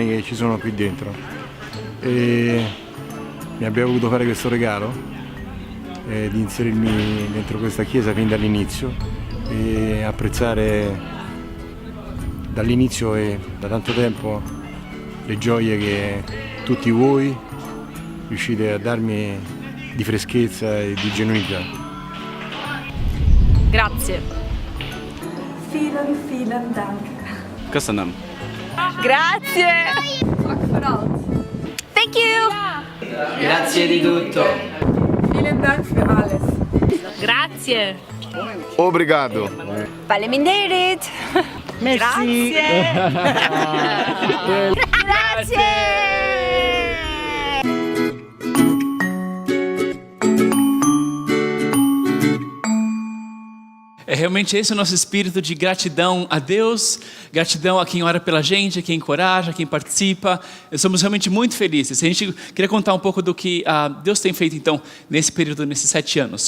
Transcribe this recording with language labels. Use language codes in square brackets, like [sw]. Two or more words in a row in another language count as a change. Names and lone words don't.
[it] che ci sono qui dentro e mi abbia voluto fare questo regalo di inserirmi dentro questa chiesa fin dall'inizio e apprezzare dall'inizio e da tanto tempo le gioie che tutti voi riuscite a darmi di freschezza e di genuinità. Grazie. [de] Vielen Dank. [hu] Köszönöm. [it] Grazie. [en] Thank you. [it] Grazie di tutto. [de] Vielen Dank für alles. [it] Grazie. [pt] Obrigado. [fr] Parliamentariet. Merci. [it] Grazie. [pt] É realmente esse o nosso espírito de gratidão a Deus, gratidão a quem ora pela gente, a quem encoraja, a quem participa. Somos realmente muito felizes. A gente queria contar um pouco do que Deus tem feito então nesse período, nesses 7 anos.